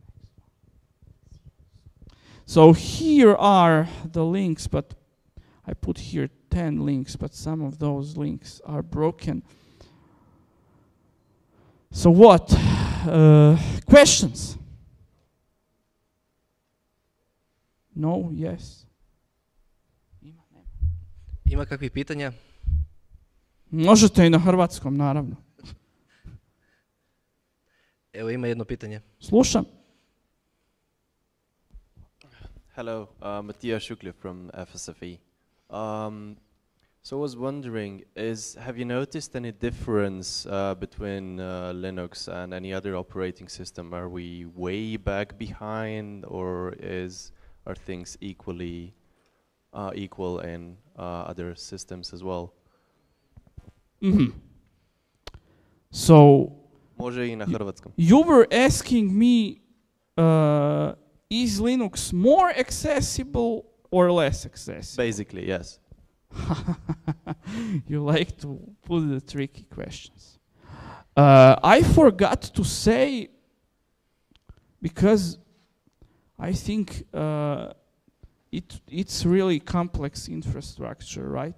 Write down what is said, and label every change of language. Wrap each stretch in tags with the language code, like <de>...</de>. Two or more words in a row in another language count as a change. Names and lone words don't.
<en>So here are the links, but I put here 10 links, but some of those links are broken. So what? Questions? No, yes.</en> <hr>Ima kakvih pitanja? Možete i na hrvatskom, naravno. Evo ima jedno pitanje. Slušam.</hr> <en>Hello, Mattia Shukli from FSFE. So I was wondering, have you noticed any difference between Linux and any other operating system? Are we way back behind, or are things equal in other systems as well? Mm-hmm. So</en> <hr>Može i na hrvatskom.</hr> <en>You were asking me, is Linux more accessible or less accessible? Basically, yes. You like to put the tricky questions. I forgot to say, because I think it's really complex infrastructure, right?</en>